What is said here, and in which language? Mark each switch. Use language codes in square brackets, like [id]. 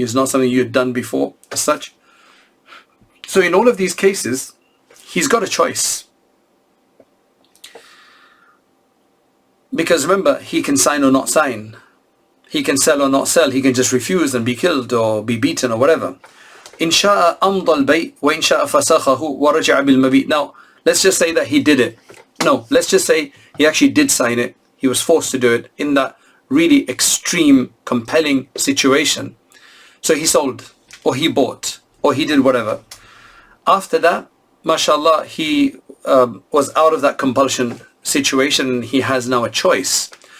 [en] It's not something you've done before as such. So in all of these cases, he's got a choice. Because remember, he can sign or not sign. He can sell or not sell. He can just refuse and be killed or be beaten or whatever. [ar] إن شاء أمضى البيع وإن شاء فسخه ورجع بالمبيت. [en] Now, let's just say that he did it. No, let's just say he actually did sign it. He was forced to do it in that really extreme, compelling situation. So he sold, or he bought, or he did whatever. After that, mashallah, he was out of that compulsion situation, and he has now a choice.